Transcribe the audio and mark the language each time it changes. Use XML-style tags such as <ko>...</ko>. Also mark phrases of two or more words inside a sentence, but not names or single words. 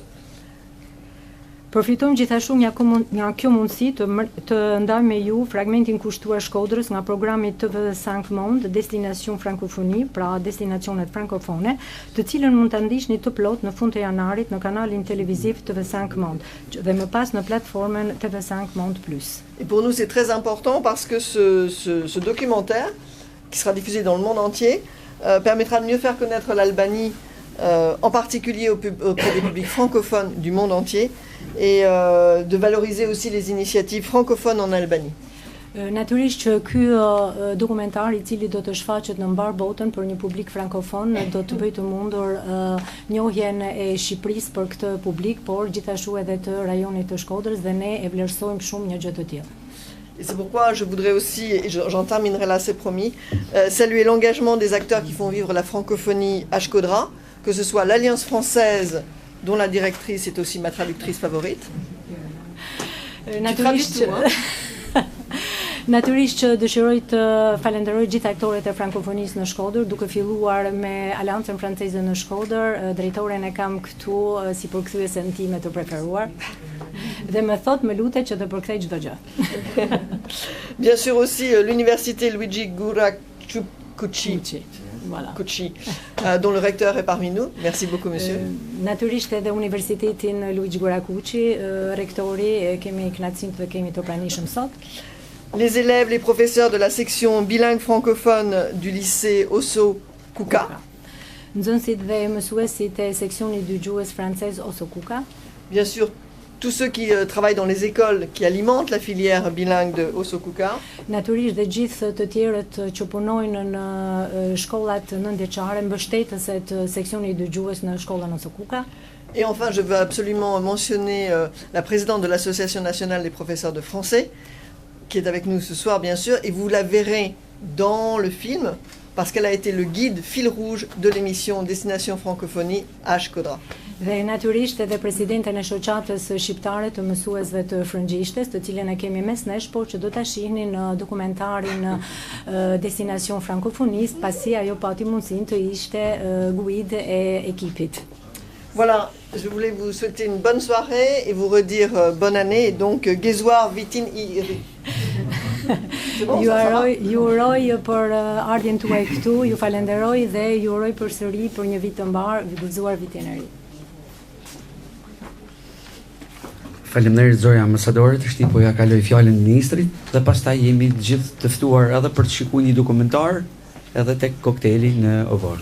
<sq>Përfitojmë gjithashtu nga kjo mundësi të ndaj me ju fragmentin kushtuar Shkodrës nga programi TV5 Monde, Destination Francophonie, pra destinacionet frankofone, të cilën mund ta ndiqni të plot në fund të janarit në kanalin televiziv TV5 Monde dhe më pas në platformën TV5 Monde Plus.</sq> <fr>Et pour nous, c'est très important parce que ce documentaire, qui sera diffusé dans le monde entier, permettra de mieux faire connaître l'Albanie, en particulier auprès des publics francophones du monde entier, et de valoriser aussi les initiatives francophones en Albanie.</fr> <sq>Natyrisht që ky dokumentar i cili do të shfaqet në mbar botën për një publik frankofon do të bëjë të mundur njohjen e Shqipërisë për këtë publik, por gjithashtu edhe të rajonit të Shkodrës dhe ne e vlerësojmë shumë një gjë të tillë.</sq> <fr>Et c'est pourquoi je voudrais aussi, et j'en terminerai là, c'est promis, saluer l'engagement des acteurs qui font vivre la francophonie à Shkodra, que ce soit l'Alliance française, dont la directrice est aussi ma traductrice favorite.</fr> <sq>Natyrisht që dëshiroj të falenderoj gjithë aktorët e frankofonisë në Shkodër, duke filluar me Aleancën Franceze në Shkodër, drejtoren e kam këtu si përkthyesen time të preferuar. Dhe më thot më lutet që të përkthej çdo gjë.</sq> <fr>Bien sûr aussi l'université Luigi Guarracucci. Voilà. Cucci, dont le recteur est parmi nous. Merci beaucoup, monsieur.</fr> <sq>Natyrisht edhe Universitetin Luigi Guarracucci, rektori, kemi kënaqësinë të kemi të pranishëm sot.</sq> <fr>Les élèves, les professeurs de la section bilingue francophone du lycée Osso Kuka.</fr> <sq>Nxënësit dhe mësuesit e seksionit dëgjues francez Osso Kuka.</sq> <fr>Bien sûr, tous ceux qui travaillent dans les écoles qui alimentent la filière bilingue de Osokuka.</fr> <sq>Natyrisht dhe gjithë të tjerët që punojnë në shkollat nëntëvjeçare mbështetëse të seksionit dëgjues në shkollën Osokuka.</sq> <fr>Et enfin, je veux absolument mentionner la présidente de l'Association nationale des professeurs de français, qui est avec nous ce soir, bien sûr, et vous la verrez dans le film, parce qu'elle a été le guide fil rouge de l'émission Destination Francophonie à Shkodra.</fr> <sq>Dhe natyrisht edhe presidenten e shoqatës shqiptare të mësuesve të frëngjishtes, të cilën e kemi mes nesh, por që do ta shihni në dokumentarin Destination Francophonie, pasi ajo pati mundësinë të ishte guide e ekipit.</sq> <fr>Voilà, je voulais vous souhaiter une bonne soirée et vous redire bonne année, et donc</fr> <sq>Gezuar Vitin Iri. Ju uroj për ardhjen tuaj këtu, ju falenderoj dhe ju uroj përsëri për një vit të mbar, gëzuar vitin e ri. Faleminderit Zoja ambasadorit, po ja kaloj fjalën ministrit dhe pastaj jemi të gjithë të ftuar edhe për të shikuar një dokumentar edhe tek kokteli në Ovor.</sq>